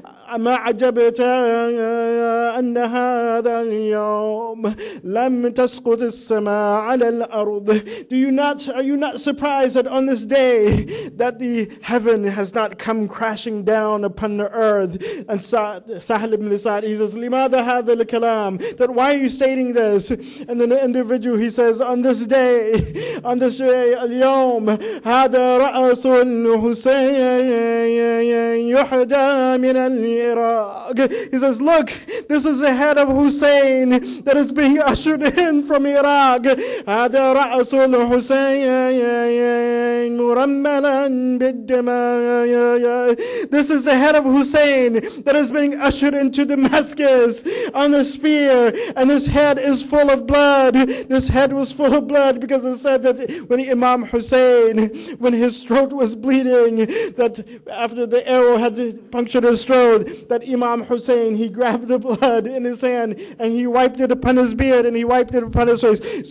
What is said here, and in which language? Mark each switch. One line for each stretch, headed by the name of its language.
Arabic: أما عجبت أن هذا اليوم لم تسقط السماء على الأرض.
English: Are you not surprised that on this day that the heaven has not come crashing down upon the earth? And Sahl ibn Sa'ad, he says,
Arabic: لماذا هذا الكلام?
English: That why are you stating this? And then the individual, he says, on this day,
Arabic: اليوم هذا رأس الحسين يحدى من العراق.
English: He says, look, this is the head of Husain that is being ushered in from Iraq.
Arabic: هذا رأس الحسين مرملا بالدماء.
English: This is the head of Husain that is being ushered into Damascus on a spear, and this head is full of blood. This head was full of blood because it said that when Imam Husain, when his throat was bleeding, that after the arrow had punctured his throat, that Imam Husain, he grabbed the blood in his hand and he wiped it upon his beard and he wiped it upon his face.